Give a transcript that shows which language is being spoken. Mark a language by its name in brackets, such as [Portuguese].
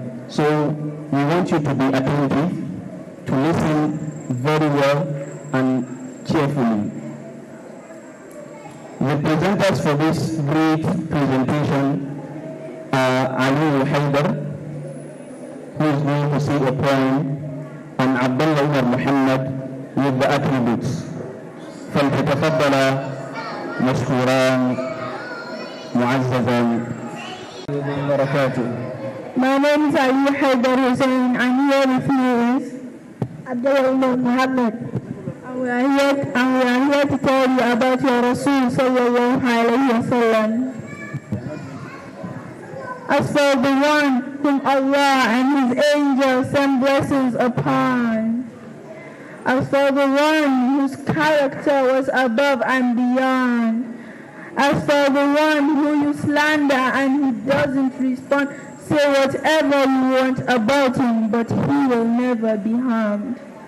[English] So we want you to be attentive, to listen very well and carefully. The presenters for this great presentation are Ali Haidar, who is going to say a poem, and Abdullah Umar Muhammad with the attributes. [Arabic] فلتتفضل مشكورا معززا وبركاته. [English] My name is Ali Haidar Hussein. I'm here with you is Abdullah Umar Muhammad. And we are here to tell you about your Rasul sallallahu alayhi wa sallam. As for the one whom Allah and His angels send blessings upon, as for the one whose character was above and beyond, as for the one who you slander and he doesn't respond, say whatever you want about him, but he will never be harmed.